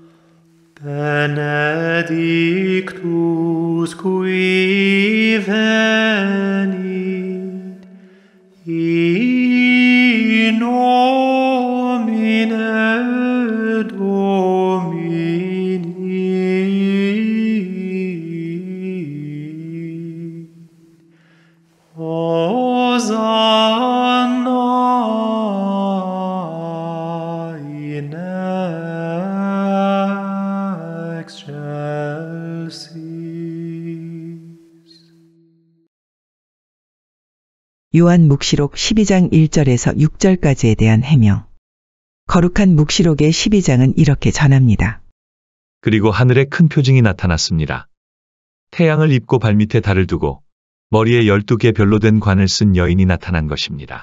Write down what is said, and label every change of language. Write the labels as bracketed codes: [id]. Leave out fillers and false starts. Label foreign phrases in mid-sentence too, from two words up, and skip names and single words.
[la] benedictus qui venit in nomine Domini. Hosanna in excelsis. [ko] 요한 묵시록 12장 1절에서 6절까지에 대한 해명. 거룩한 묵시록의 12장은 이렇게 전합니다. 그리고 하늘에 큰 표징이 나타났습니다. 태양을 입고 발밑에 달을 두고 머리에 12개 별로 된 관을 쓴 여인이 나타난 것입니다.